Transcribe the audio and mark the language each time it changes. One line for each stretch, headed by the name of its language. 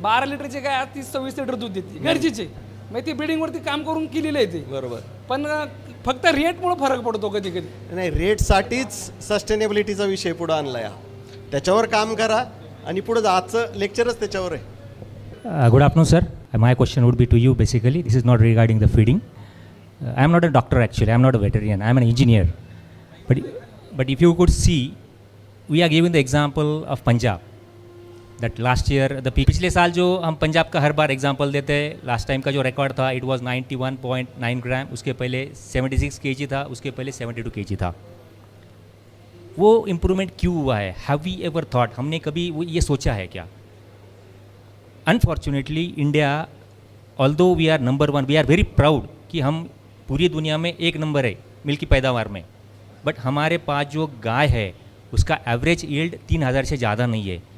Marathi: 12 लिटरची गाय 30-26 लिटर दूध देते गरजेचे मग ती ब्रीडिंग वरती काम करून केलेलं आहे ते बरोबर. पण फक्त रेटमुळे फरक पडतो कधी कधी. नाही रेटसाठीच सस्टेनेबिलिटीचा विषय पुढे आणलाय हा. त्याच्यावर काम करा आणि पुढे आजचं लेक्चरच त्याच्यावर आहे.
English: Good afternoon, sir. My question would be to you basically. This is not regarding the feeding. I am not a doctor actually. I am not a veterinarian. I am an engineer. But if you could see, we are giving the example of Punjab. That last year,
Hindi: पिछले साल जो हम पंजाब का हर बार example देते हैं
English: last time
Hindi: का जो record था
English: it was
Hindi: 91.9 ग्राम. उसके पहले 76 kg था. उसके पहले 72 kg था. वो इम्प्रूवमेंट क्यों हुआ है?
English: have we ever thought
Hindi: हमने कभी वो ये सोचा है क्या?
English: unfortunately India although we are number 1 we are very proud
Hindi: कि हम पूरी दुनिया में 1 नंबर है मिल्क की पैदावार में.
English: but
Hindi: हमारे पास जो गाय है उसका एवरेज यील्ड 3000 से ज़्यादा नहीं है.